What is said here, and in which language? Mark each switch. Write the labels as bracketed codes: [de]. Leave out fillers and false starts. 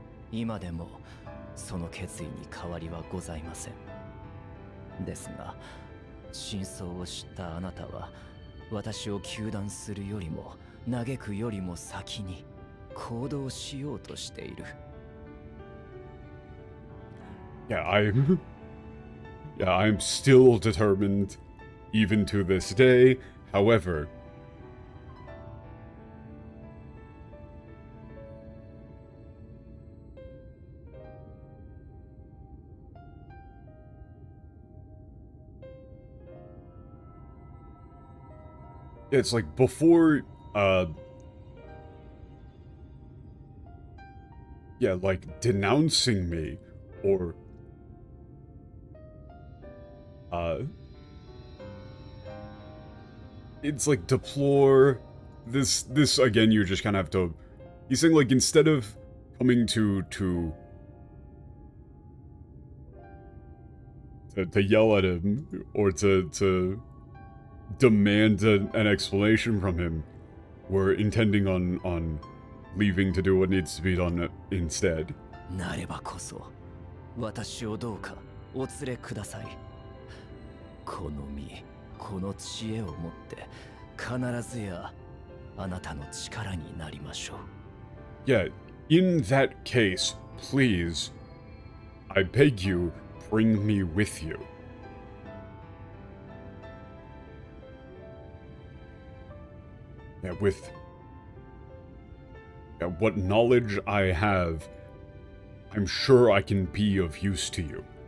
[ja] 今でもその決意に変わりはございません。ですが、真相を知ったあなたは、私を糾弾するよりも、嘆くよりも先に行動しようとしている。 [en] yeah, I'm still determined, even to this day. However, it's like before, yeah, like denouncing me or, it's like deplore this again, you just kind of have to, he's saying like instead of coming to yell at him or to demand an explanation from him, we're intending on leaving to do what needs to be done instead. [ja] なればこそ、私をどうかお連れください。この身、この知恵をもって必ずやあなたの力になりましょう。 [en] Yeah, in that case, please, I beg you, bring me with you. Yeah, with what knowledge I have, I'm sure I can be of use to you.